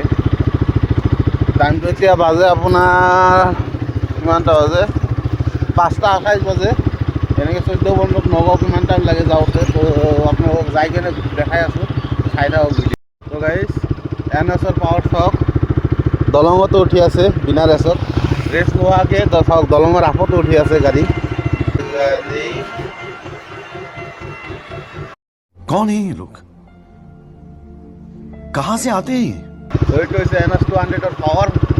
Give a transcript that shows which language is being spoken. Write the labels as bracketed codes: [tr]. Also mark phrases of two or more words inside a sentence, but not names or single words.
[as] টাইমটো এতিয়া বাজে আপোনাৰ কিমানটা বাজে, 5:28 বাজে। এনেকৈ 14-15 নগাঁও কিমান টাইম লাগে যাওঁতে, তো আপোনালোকক যাই কিনে দেখাই আছোঁ, চাই থাকক ভিডিঅ'। তো গাইজ NSৰ পাৱাৰ চাওক, দলঙতো উঠি আছে বিনা ৰেচত, ৰেচ নোহোৱাকৈ চাওক দলঙৰ আফতো উঠি আছে গাড়ী। [hi] कौन है ये लोग, कहाँ से आते हैं? [as] এইটো হৈছে NS 200ৰ পাৱাৰ।